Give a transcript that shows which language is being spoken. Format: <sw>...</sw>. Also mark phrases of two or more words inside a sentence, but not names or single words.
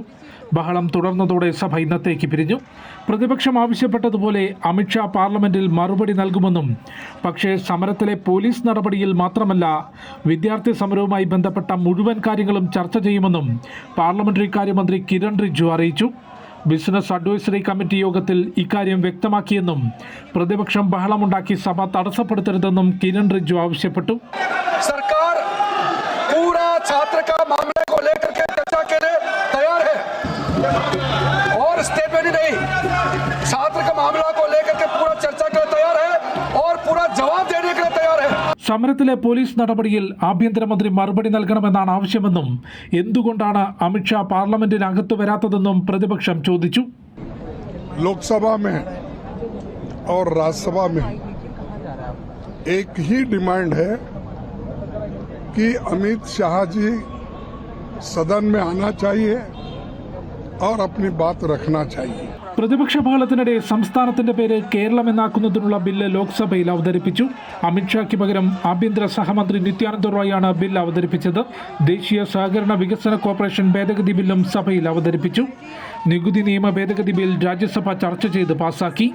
<ml>ബഹളം തുടർന്നതോടെ സഭ ഇന്നത്തേക്ക് പിരിഞ്ഞു. പ്രതിപക്ഷം ആവശ്യപ്പെട്ടതുപോലെ അമിത്ഷാ പാർലമെന്റിൽ മറുപടി നൽകുമെന്നും പക്ഷേ സമരത്തിലെ പോലീസ് നടപടിയിൽ മാത്രമല്ല വിദ്യാർത്ഥി സമരവുമായി ബന്ധപ്പെട്ട മുഴുവൻ കാര്യങ്ങളും ചർച്ച ചെയ്യുമെന്നും പാർലമെന്ററി കാര്യമന്ത്രി കിരൺ റിജിജു അറിയിച്ചു. ബിസിനസ് അഡ്വൈസറി കമ്മിറ്റി യോഗത്തിൽ ഇക്കാര്യം വ്യക്തമാക്കിയെന്നും പ്രതിപക്ഷം ബഹളമുണ്ടാക്കി സഭ തടസ്സപ്പെടുത്തരുതെന്നും കിരൺ റിജ്ജു ആവശ്യപ്പെട്ടു.</ml> <hi>സർക്കാർ पूरा छात्र का मामले को लेकर के चर्चा के लिए तैयार है और स्टेटमेंट ही नहीं, छात्र का मामला को लेकर के पूरा चर्चा के लिए तैयार है और पूरा जवाब देने के लिए तैयार है.</hi> <ml>സമരത്തിലെ പോലീസ് നടപടിയിൽ ആഭ്യന്തരമന്ത്രി മറുപടി നൽകണമെന്നാണ് ആവശ്യമെന്നും എന്തുകൊണ്ടാണ് അമിത്ഷാ പാർലമെന്റിനകത്ത് വരാത്തതെന്നും പ്രതിപക്ഷം ചോദിച്ചു.</ml> <hi>लोकसभा में और राज्यसभा में एक ही डिमांड है कि अमित शाह जी सदन में आना चाहिए और अपनी बात रखना चाहिए.</hi> <ml>പ്രതിപക്ഷ ബഹളത്തിനിടെ സംസ്ഥാനത്തിന്റെ പേര് കേരളം എന്നാക്കുന്നതിനുള്ള ബില്ല് ലോക്സഭയിൽ അവതരിപ്പിച്ചു. അമിത്ഷായ്ക്ക് പകരം ആഭ്യന്തര സഹമന്ത്രി നിത്യാനന്ദ റോയാണ് ബിൽ അവതരിപ്പിച്ചത്. ദേശീയ സഹകരണ വികസന കോർപ്പറേഷൻ ഭേദഗതി ബില്ലും സഭയിൽ അവതരിപ്പിച്ചു. നികുതി നിയമ ഭേദഗതി ബിൽ രാജ്യസഭ ചർച്ച ചെയ്ത് പാസാക്കി.</ml>